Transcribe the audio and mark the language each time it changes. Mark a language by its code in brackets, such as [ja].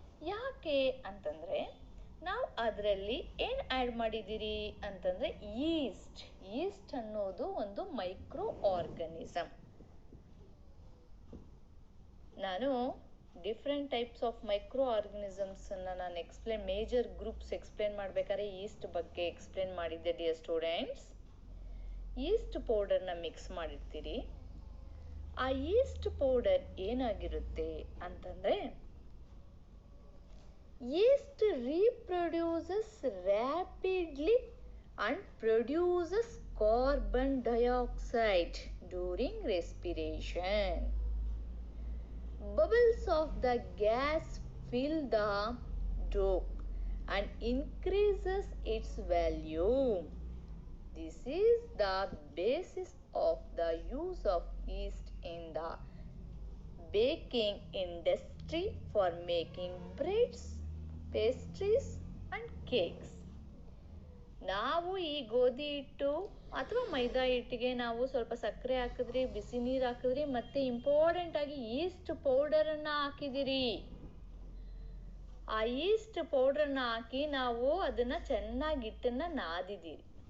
[kn] ಯಾಕೆ ಅಂತಂದರೆ ನಾವು ಅದರಲ್ಲಿ ಏನು ಆ್ಯಡ್ ಮಾಡಿದ್ದೀರಿ ಅಂತಂದರೆ ಈಸ್ಟ್ ಅನ್ನೋದು ಒಂದು ಮೈಕ್ರೋ ಆರ್ಗನಿಸಮ್. ನಾನು ಡಿಫ್ರೆಂಟ್ ಟೈಪ್ಸ್ ಆಫ್ ಮೈಕ್ರೋ ಆರ್ಗನಿಸಮ್ಸನ್ನು ನಾನು ಮೇಜರ್ ಗ್ರೂಪ್ಸ್ ಎಕ್ಸ್ಪ್ಲೇನ್ ಮಾಡಬೇಕಾದ್ರೆ ಈಸ್ಟ್ ಬಗ್ಗೆ ಎಕ್ಸ್ಪ್ಲೇನ್ ಮಾಡಿದ್ದೆ [en] Dear students. [kn] ಈಸ್ಟ್ ಪೌಡರ್ನ ಮಿಕ್ಸ್ ಮಾಡಿರ್ತೀರಿ. ಆ ಈಸ್ಟ್ ಪೌಡರ್ ಏನಾಗಿರುತ್ತೆ ಅಂತಂದರೆ, [en] yeast reproduces rapidly and produces carbon dioxide during respiration. Bubbles of the gas fill the dough and increases its volume. This is the basis of the use of yeast in the baking industry for making breads, pastries and cakes. [kn] ನಾವು ಈ ಗೋಧಿ ಹಿಟ್ಟು ಅಥವಾ ಮೈದಾ ಹಿಟ್ಟಿಗೆ ನಾವು ಸ್ವಲ್ಪ ಸಕ್ಕರೆ ಹಾಕಿದ್ರಿ, ಬಿಸಿ ನೀರು ಹಾಕಿದ್ರಿ, ಮತ್ತೆ ಇಂಪಾರ್ಟೆಂಟ್ ಆಗಿ ಈಸ್ಟ್ ಪೌಡರನ್ನು ಹಾಕಿದಿರಿ. ಆ ಈಸ್ಟ್ ಪೌಡರ್ನ ಹಾಕಿ ನಾವು ಅದನ್ನು ಚೆನ್ನಾಗಿ ಹಿಟ್ಟನ್ನು ನಾದಿದ್ದೀರಿ.